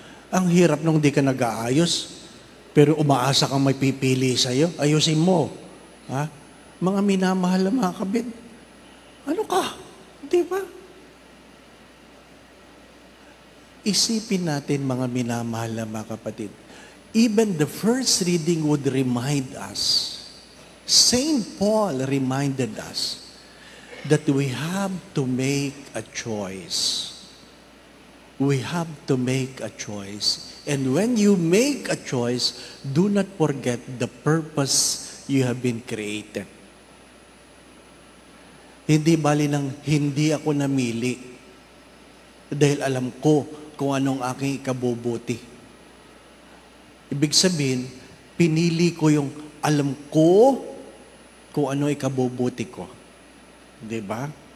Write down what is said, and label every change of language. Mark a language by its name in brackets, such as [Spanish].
[Filipino] Ang hirap nung di ka nag-aayos, pero umaasa kang may pipili sa'yo. Ayusin mo. Ha? Mga minamahal na mga kabit. Ano ka? Di ba? Isipin natin mga minamahal na mga kapatid. [English] Even the first reading would remind us, St. Paul reminded us that we have to make a choice. We have to make a choice. And when you make a choice, do not forget the purpose you have been created. [Filipino] Hindi bali ng hindi ako namili dahil alam ko kung anong aking ikabubuti. Ibig sabihin, pinili ko yung alam ko kung ano ikabubuti ko. Di ba?